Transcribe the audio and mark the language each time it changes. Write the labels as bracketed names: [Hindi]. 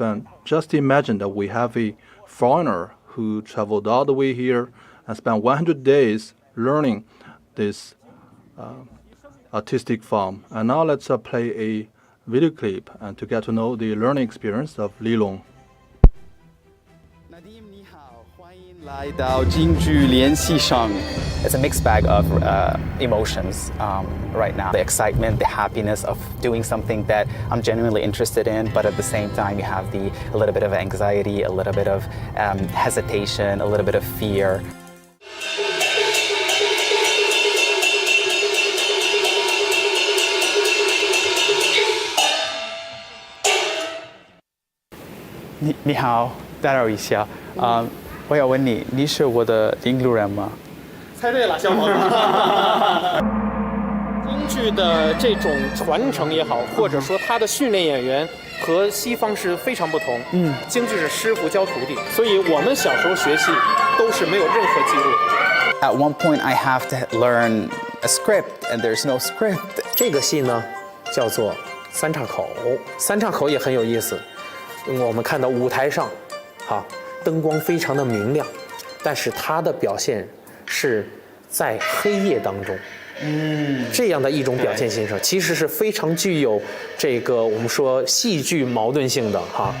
[English] And just imagine that we have a foreigner who traveled all the way here and spent 100 days learning this artistic form. And now let's play a video clip and to get to know the learning experience of Li Long. [Chinese] Nadim, 你好，欢迎来到京剧联系上。 [English] It's a mixed bag of emotions right now. The excitement, the happiness of doing something that I'm genuinely interested in, but at the same time you have a little bit of anxiety, a little bit of hesitation, a little bit of fear. [Chinese] 你好，打扰一下，我要问你，你是我的领路人吗？猜对了，小伙子。京剧剧的这种传承也好，或者说它的训练演员和西方是非常不同。京剧是师傅教徒弟，所以我们小时候学戏都是没有任何记录。 [English] At one point, I have to learn a script, and there's no script. [Chinese] 这个戏呢，叫做三岔口。三岔口也很有意思。我们看到舞台上，灯光非常的明亮，但是它的表现是在黑夜当中。这样的一种表现形式，其实是非常具有这个我们说戏剧矛盾性的哈。